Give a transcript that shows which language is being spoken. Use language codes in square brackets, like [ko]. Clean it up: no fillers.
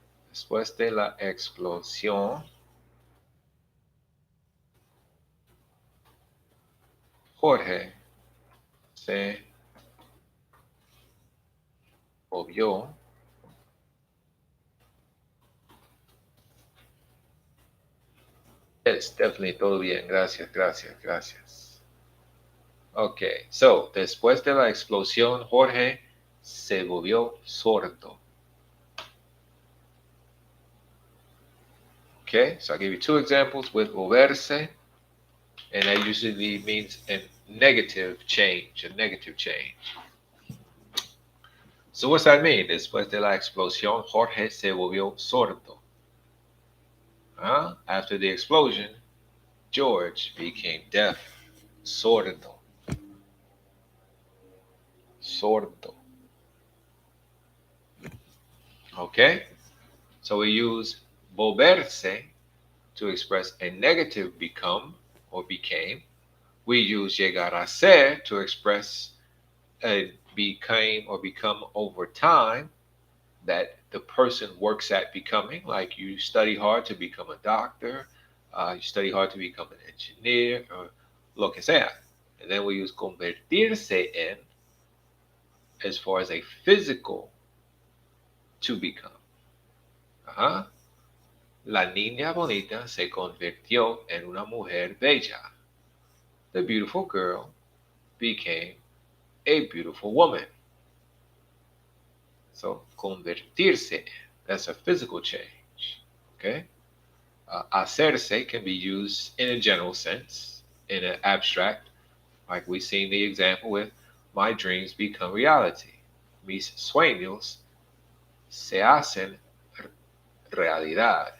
[es] Después de la explosión, Jorge se volvió [en] Yes, definitely, [es] todo bien. Gracias, gracias, gracias. Okay, so, después de la explosión, Jorge se volvió sordo. [en] Okay, so I'll give you two examples with volverse, and that usually means a negative change, a negative change. So what's that mean? [es] Después de la explosión, Jorge se volvió sordo. [en] After the explosion, George became deaf. Sordo. [es] Sordo. [en] Okay? So we use volverse to express a negative become or became. We use llegar a ser to express a became or become over time that the person works at becoming. Like you study hard to become a doctor, you study hard to become an engineer, or [es] lo que sea. [en] And then we use convertirse en as far as a physical to become. [es] La niña bonita se convirtió en una mujer bella. [en] The beautiful girl became a beautiful woman. So, convertirse, that's a physical change. Okay? Hacerse can be used in a general sense, in an abstract. Like we've seen the example with my dreams become reality. [es] Mis sueños se hacen realidad.